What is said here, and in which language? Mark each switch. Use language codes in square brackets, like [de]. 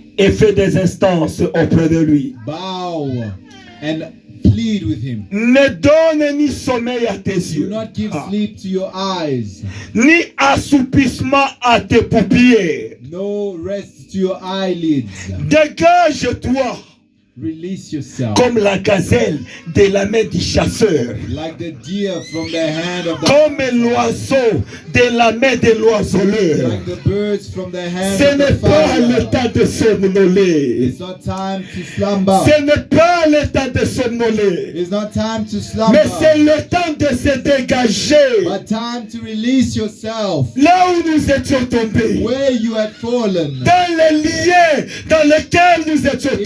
[fr] et fais des instances auprès de lui. [en] Bow and plead with him. [fr] Ne donne ni sommeil à tes [en] Do [fr] yeux, [en] not give sleep to your eyes. [fr] ni assoupissement à tes paupières. [en] No rest to your eyelids. [fr] Dégage-toi [en] Release yourself. [fr] comme la gazelle de la main du chasseur, [en] Like the deer from the hand of the [fr] comme l'oiseau de la main de l'oiseleur. [en] like the birds from the hand [fr] Ce [en] of the [fr] n'est pas le [en] fowler. [fr] temps de somnoler. [en] It's not time to slumber. [fr] Ce n'est pas le temps de somnoler. [en] It's not time to [fr] Mais [en] slumber. [fr] c'est le temps de se dégager. [en] But time to release yourself. [fr] Là où nous étions tombés. [en] Where you had fallen. [fr] Dans les liens dans lesquels nous étions